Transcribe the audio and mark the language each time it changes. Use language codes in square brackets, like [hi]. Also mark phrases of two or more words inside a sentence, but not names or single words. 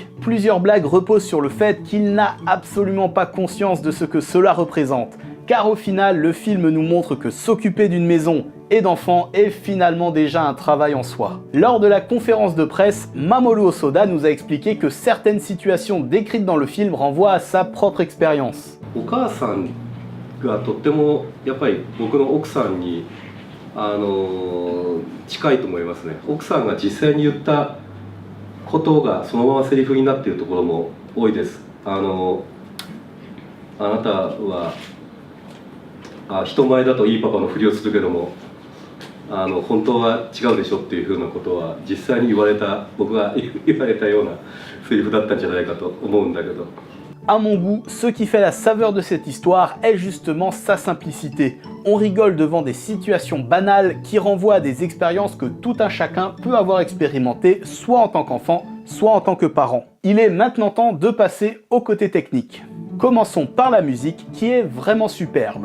[fr] Plusieurs blagues reposent sur le fait qu'il n'a absolument pas conscience de ce que cela représente. Car au final, le film nous montre que s'occuper d'une maison et d'enfants est finalement déjà un travail en soi. Lors de la conférence de presse, Mamoru Hosoda nous a expliqué que certaines situations décrites dans le film renvoient à sa propre expérience. [ja] お母さんがとってもやっぱり僕の奥さんに近いと思いますね。奥さんが実際に言ったことがそのままセリフになっているところも多いです。あなたは人前だといいパパのふりをするけども本当は違うでしょっていうふうなことは実際に僕が言われたようなセリフだったんじゃないかと思うんだけど。 [fr] À mon goût, ce qui fait la saveur de cette histoire est justement sa simplicité. On rigole devant des situations banales qui renvoient à des expériences que tout un chacun peut avoir expérimentées, soit en tant qu'enfant, soit en tant que parent. Il est maintenant temps de passer au côté technique. Commençons par la musique qui est vraiment superbe.